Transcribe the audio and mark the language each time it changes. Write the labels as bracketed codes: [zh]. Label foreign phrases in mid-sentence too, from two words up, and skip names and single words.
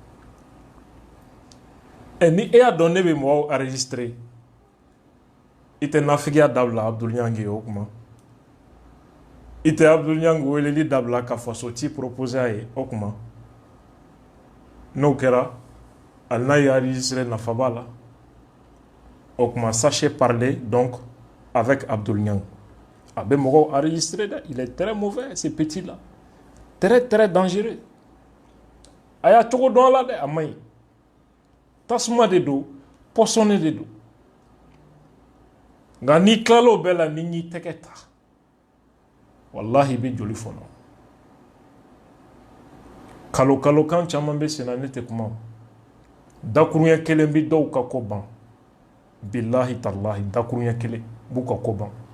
[bm] ni e y'a dɔn ne bɛ mɔgɔw enregistrer i tɛ nafigiya dabila Abdul Niang ye o kuma i tɛ Abdul Niang weleli dabila ka faso ci proposer a ye o kuma n'o kɛra hali n'a ye enregistrer nafa b'a la o kuma [fr] sachez parler donc avec [bm] Abdul Niang a bɛ mɔgɔw enregistrer dɛ [fr] il est très mauvais ce petit là très très dangereux [bm] a y'a cogo dɔn a la dɛ a man ɲi tasuma de don pɔsɔnni de don nka n'i tilala o bɛɛ la n'i y'i tɛgɛ ta wallahi i bɛ joli fɔnɔ kalo kan caman bɛ sen na ne tɛ kuma dakuruɲɛ kelen bɛ dɔw ka ko ban [ar] بالله تالله [bm] dakuruɲɛ kelen b'u ka ko ban.